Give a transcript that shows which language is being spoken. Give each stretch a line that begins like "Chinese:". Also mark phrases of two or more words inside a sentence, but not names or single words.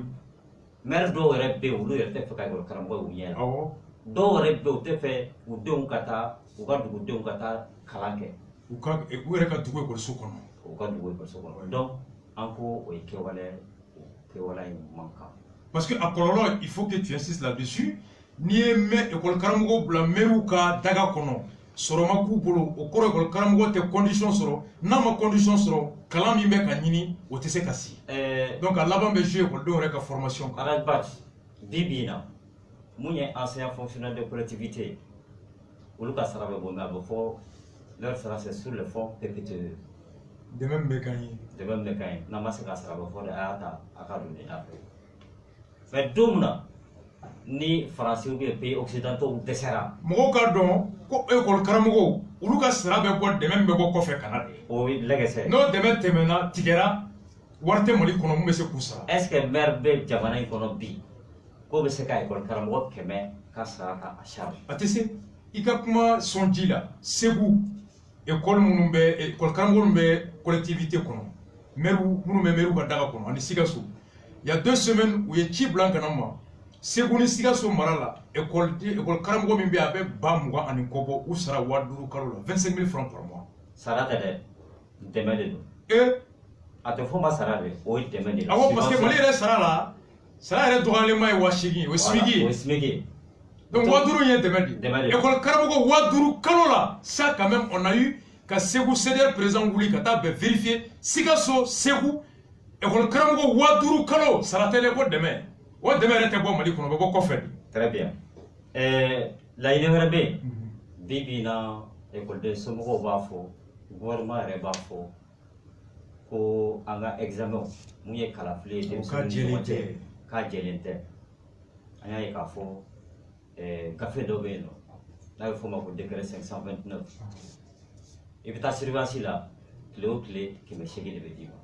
Bambara: maire dɔw yɛrɛ bɛ yen olu yɛrɛ tɛ fɛ ka école karamɔgɔ y'u ɲɛ la awɔ dɔw yɛrɛ bɛ yen u tɛ fɛ u denw ka taa u ka dugudenw ka taa kalan kɛ u yɛrɛ ka dugu écoleso kɔnɔ u ka dugu écoleso kɔnɔ donc an ko o ye kɛwale in man kan
French: parce que
Bambara: a kɔlɔlɔ
French: il faut que tu insistes là-dessus
Bambara: n'i ye école karamɔgɔw bila maire ka daga kɔnɔ sɔrɔ ma k'u bolo o kɔrɔ école karamɔgɔ tɛ condition sɔrɔ n'a ma condition sɔrɔ kalan min bɛ ka ɲini o tɛ se ka si donc a laban bɛ jouer écoledenw yɛrɛ ka formation kan Arajbat bi bi in na mun ye
French: enseignant fonctionnaire de collectivité
Bambara: olu ka sara bɛ bɔ mais a bɛ fɔ leur sara
French: c'est sur le fond PPTE
Bambara: dɛmɛ min bɛ k'an ye dɛmɛ min bɛ k'an ye n'an ma se ka sara a bɛ fɔ de a y'a ta a ka don nin a fɛ mais don min na ni faransiw
French: ou bien pays occidentaux
Bambara: dɛsɛra mɔgɔw ka dɔn ko école karamɔgɔw olu ka sara bɛ bɔ dɛmɛ min bɛ bɔ kɔfɛ ka na de o ye lɛgɛsɛ n'o dɛmɛ tɛmɛna tigɛra wari tɛ Mali kɔnɔ mun bɛ se k'u sara
French: est ce que
Bambara: maire bɛ jamana in kɔnɔ bi k'o bɛ se ka école karamɔgɔ 100 ka sara ta a charge a tɛ se i ka kuma sɔn ji la Segu école minnu bɛ école karamɔgɔ minnu bɛ collectivité kɔnɔ maire minnu bɛ maire ka daga kɔnɔ ani Sikaso
French: il y a 2 semaines
Bambara: u ye ci bila ka na ma Segu ni Sikaso mara la école karamɔgɔ min bɛ a bɛ 20 ani kɔ bɔ u sara 5000 kalo la 25 000
French: francs par mois
Bambara: sara tɛ dɛ dɛmɛ de don a tɛ fɔ ma sara de o ye dɛmɛ de la awɔ parce que Mali yɛrɛ sara yɛrɛ dɔgɔyalema ye 8000 o ye SMIC o ye SMIC donc 5000 ye dɛmɛ de école karamɔgɔ 5000 kalo la
French: ça quand même on a eu
Bambara: ka Segu CDR président wuli ka taa bɛɛ vérifier Sikaso Segu école karamɔgɔ 5000 kalo sara tɛ dɛ ko dɛmɛ o dɛmɛ yɛrɛ tɛ bɔ Mali kɔnɔ o bɛ bɔ kɔfɛ de
French: très bien
Bambara: laɲini wɛrɛ bɛ yen bi bi in na écoleden somɔgɔw b'a fɔ gouvernement yɛrɛ b'a fɔ ko an ka examen mun ye kalafili ye denmisɛnninw ni ɲɔgɔn cɛ k'a jɛlen tɛ an y'a ye k'a fɔ gafe dɔ bɛ yen nɔ n'a bɛ f'o ma ko décret 529 i bɛ taa surveillance la tile o tile 800 de bɛ d'i ma